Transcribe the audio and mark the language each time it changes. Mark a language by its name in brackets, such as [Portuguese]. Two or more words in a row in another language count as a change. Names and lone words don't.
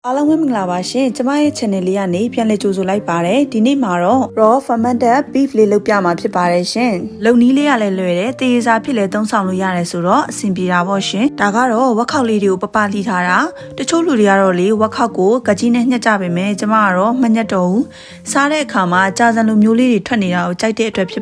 [Burmese] အားလုံးပဲမင်္ဂလာပါရှင်ကျမရဲ့ channel လေးကနေပြန်လည်ကြိုဆိုလိုက်ပါတယ်ဒီနေ့မှာတော့ [English] raw fermented beef [Burmese] လေးလုပ်ပြမှာဖြစ်ပါတယ်ရှင်လုံနီးလေးကလည်းလွယ်တယ်တေးစားဖြစ်လဲသုံးဆောင်လို့ရတယ်ဆိုတော့အဆင်ပြေတာပေါ့ရှင်ဒါကတော့ဝက်ခောက်လေးတွေကိုပပလှီထားတာတချို့လူတွေကတော့လေဝက်ခောက်ကိုကကြီးနဲ့ညှက်ကြပေမဲ့ကျမကတော့မညှက်တော့ဘူးစားတဲ့အခါမှာကြာစံလိုမျိုးလေးတွေထွက်နေတာကိုကြိုက်တဲ့အတွက်ဖြစ်